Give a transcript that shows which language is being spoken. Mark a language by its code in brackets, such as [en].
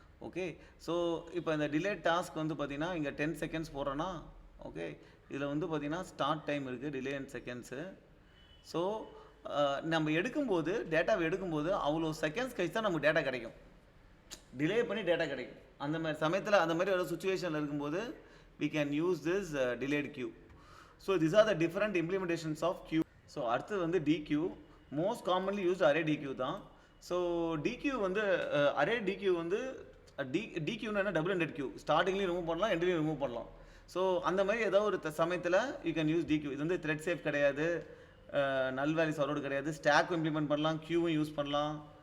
[ta] Okay, so இப்போ இந்த delay task வந்து பார்த்தீங்கன்னா இங்கே 10 செகண்ட்ஸ் போடுறோன்னா, ஓகே இதில் வந்து பார்த்தீங்கன்னா ஸ்டார்ட் டைம் இருக்குது, டிலே அண்ட் செகண்ட்ஸு. ஸோ நம்ம எடுக்கும்போது டேட்டாவை எடுக்கும்போது அவ்வளோ செகண்ட்ஸ் கழிச்சு தான் நமக்கு டேட்டா கிடைக்கும். டிலே பண்ணி டேட்டா கிடைக்கும். அந்த மாதிரி சமயத்தில் அந்த மாதிரி ஒரு சுச்சுவேஷனில் இருக்கும்போது we can use this delayed queue. [en] So these are the different implementations of queue. [ta] So அடுத்தது வந்து DQ. Most commonly used array DQ தான். ஸோ DQ வந்து அரே DQ வந்து DQன்னு என்ன, டபுள் எண்டட் கியூ. ஸ்டார்டிங்லேயும் ரிமூவ் பண்ணலாம், எண்ட்லேயும் ரிமூவ் பண்ணலாம். ஸோ அந்த மாதிரி ஏதாவது ஒரு சமயத்தில் யூ கேன் யூஸ் DQ. இது வந்து த்ரெட் சேஃப் கிடையாது, நல் வேல்யூ சர்வர்டு கிடையாது, ஸ்டாக்கும் இம்ப்ளிமெண்ட் பண்ணலாம், கியூவும் யூஸ் பண்ணலாம்.